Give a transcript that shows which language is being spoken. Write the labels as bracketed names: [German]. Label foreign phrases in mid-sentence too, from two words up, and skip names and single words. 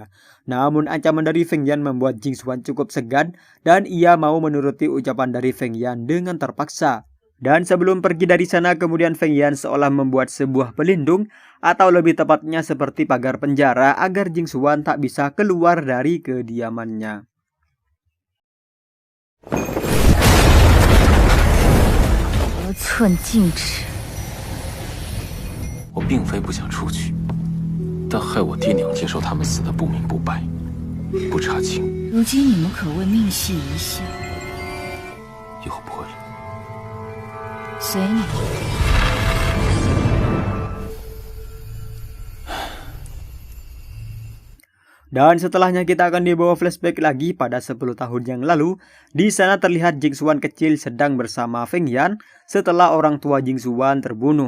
[Indonesian] Namun ancaman dari Feng Yan membuat Jing Xuan cukup segan dan ia mau menuruti ucapan dari Feng Yan dengan terpaksa. Dan sebelum pergi dari sana kemudian Feng Yan seolah membuat sebuah pelindung atau lebih tepatnya seperti pagar penjara agar Jing Xuan tak bisa keluar dari kediamannya. [Chinese] 得寸进尺。我并非不想出去，但害我爹娘接受他们死得不明不白，不查清。如今你们可谓命系一线，以后不会了。随你。 [Indonesian] Dan setelahnya kita akan dibawa flashback lagi pada 10 tahun yang lalu. Di sana terlihat Jing Xuan kecil sedang bersama Feng Yan setelah orang tua Jing Xuan terbunuh.